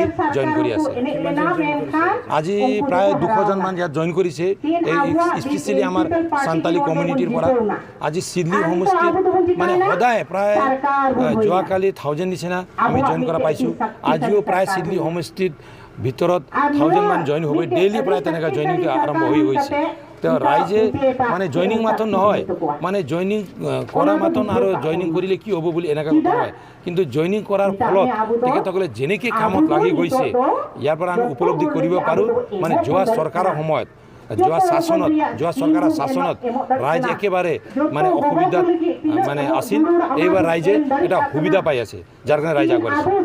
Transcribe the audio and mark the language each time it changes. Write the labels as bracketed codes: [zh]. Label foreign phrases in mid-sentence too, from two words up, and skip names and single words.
[as] জইন কৰি আছে আজি প্ৰায় 200জন মান ইয়াত জইন কৰিছে এই স্পেচিয়েলি আমাৰ সান্তালী কমিউনিটিৰ পৰা আজি সিডলি হোমষ্টেত মানে সদায় প্ৰায় যোৱাকালি 1000 নিচিনা আমি জইন কৰা পাইছোঁ আজিও প্ৰায় সিডলি হোমষ্টেত ভিতৰত 1000 মান জইন হ'ব ডেইলি প্ৰায় তেনেকৈ জইনিং আৰম্ভ হৈ গৈছে তো রাইজে মানে জইনিং মাথন নহয় মানে জইনিং করা মাথন আর জইনিং করিলে কি হব বলে এনেকা কথা হয় কিন্তু জইনিং করার ফলত তেখেতসকলে যেনেকৈ কামত লাগি গৈছে ইয়াৰ পৰা আমি উপলব্ধি কৰিব পাৰোঁ মানে যোৱা চৰকাৰৰ সময়ত যোৱা শাসনত যোৱা চৰকাৰৰ শাসনত রাইজ একেবাৰে মানে অসুবিধাত মানে আছিল এইবাৰ রাইজে এটা সুবিধা পাই আছে যাৰ কাৰণে রাইজ আগবাঢ়িছে